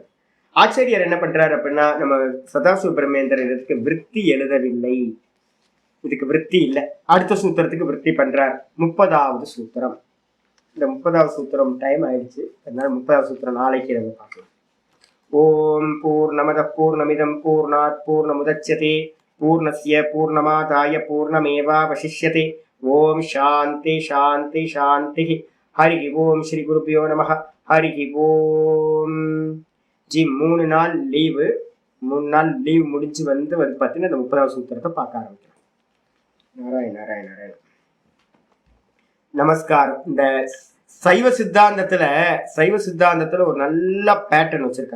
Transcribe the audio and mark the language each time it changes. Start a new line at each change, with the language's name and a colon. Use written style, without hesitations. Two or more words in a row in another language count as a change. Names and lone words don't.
Tamil: ஆச்சாரியர் என்ன பண்றாரு அப்படின்னா, நம்ம சதாசிவ பிரம்மேந்திரர் இதுக்கு விருத்தி எழுதவில்லை, இதுக்கு விருத்தி இல்லை. அடுத்த சூத்திரத்துக்கு விருத்தி பண்றார். 30வது சூத்திரம். இந்த 30வது சூத்திரம் டைம் ஆயிடுச்சு, அதனால 30வது சூத்திரம் நாளைக்கு நம்ம பார்க்கலாம்.
Sanskrit: ओम् पूर्णमद पूर्णमिदं पूर्णात् पूर्णमुदच्यते पूर्णस्य पूर्णमादाय पूर्णमेवावशिष्यते. ओम् शान्ति शान्ति शान्ति. हरि ओम्. श्री गुरुभ्यो नमः. हरि ओम्.
Tamil: ஜி 3 நாள் லீவு, 3 நாள் லீவ் முடிஞ்சு வந்து பார்த்தீங்கன்னா இந்த 30வது சூத்திரத்தை பார்க்க ஆரம்பிக்கலாம். நாராயண நாராயண நாராயண. நமஸ்காரம். இந்த சைவ சித்தாந்தத்துல ஒரு நல்ல பேட்டர்ன் வச்சிருக்காங்க.